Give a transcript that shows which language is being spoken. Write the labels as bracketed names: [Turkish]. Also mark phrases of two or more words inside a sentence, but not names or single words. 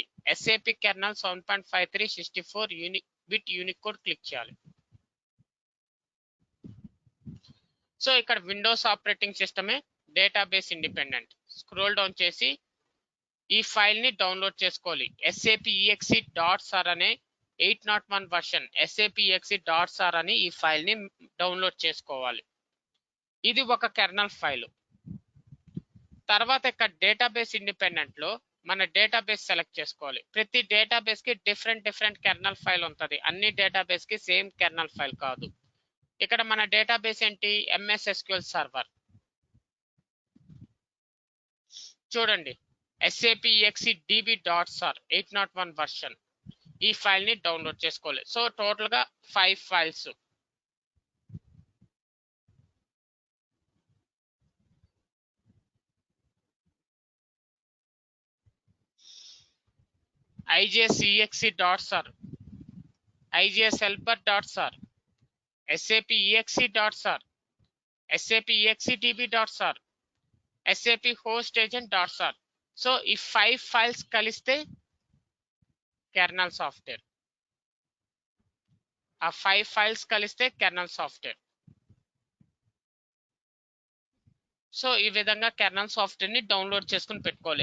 [Telugu] SAP [English] kernel 7.53 64 bit Unicode click [Telugu] చేయాలి. సో ఇక్కడ [English] Windows operating system database independent. scroll down [Telugu] చేసి ఈ ఫైల్ ని డౌన్లోడ్ చేసుకోవాలి. SAP.exe.sar అనే 801 వర్షన్ SAP.exe.sar అని ఈ ఫైల్ ని డౌన్లోడ్ చేసుకోవాలి. ఇది ఒక కెర్నల్ ఫైల్. తర్వాత ఇక్కడ [English] database independent [Telugu] లో మన [English] database select [Telugu] చేసుకోవాలి. ప్రతి డేటాబేస్ కి [English] different kernel file [Telugu] ఉంటుంది. అన్ని డేటాబేస్ కి [English] same kernel file [Telugu] కాదు. ఇక్కడ మన డేటాబేస్ ఏంటి, MS SQL సర్వర్. చూడండి, SAP.exe.db.sar 801 వర్షన్. ఈ ఫైల్ ని డౌన్లోడ్ చేసుకోవాలి. సో టోటల్ గా 5 ఫైల్స్. IGS.exe.sar, IGS helper.sar, SAP.exe.sar, SAP.exe.db.sar, SAP host agent.sar. సో ఈ 5 ఫైల్స్ కలిస్తే [English] kernel software. [Telugu] ఆ 5 ఫైల్స్ కలిస్తే [English] kernel software. [Telugu] సో ఈ విధంగా [English] kernel software [Telugu] ని డౌన్లోడ్ చేసుకుని పెట్టుకోవాలి.